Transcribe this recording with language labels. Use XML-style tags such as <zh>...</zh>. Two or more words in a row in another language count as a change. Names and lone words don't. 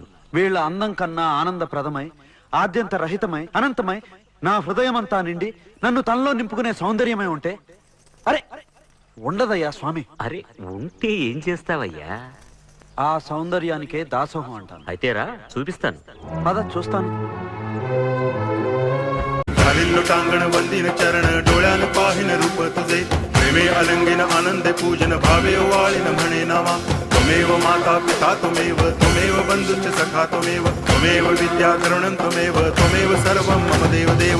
<te>వీళ్ళ అందం కన్నా ఆనందప్రదమై, ఆద్యంత రహితమై, అనంతమై, నా హృదయమంతా నిండి నన్ను తనలో నింపుకునే సౌందర్యమై ఉంటే అరే ఉండదయ్యా స్వామి. అరే ఉంటే ఏం చేస్తావయ్యా? ఆ సౌందర్యానికే దాసోహం అంటాను. అయితే రా చూపిస్తాను. పద చూస్తాను.</te> <mr>टांगण वंदिन चरण डोळ्यान पाहिन रूप तुझे, प्रेमे अलंगिन आनंदे पूजन भावे ओवाळिन म्हणे नामा.</mr> <sa>त्वमेव माता पिता त्वमेव, त्वमेव बंधुश्च सखा त्वमेव, त्वमेव विद्या करुणं त्वमेव, त्वमेव सर्वं मम देव देव.</sa>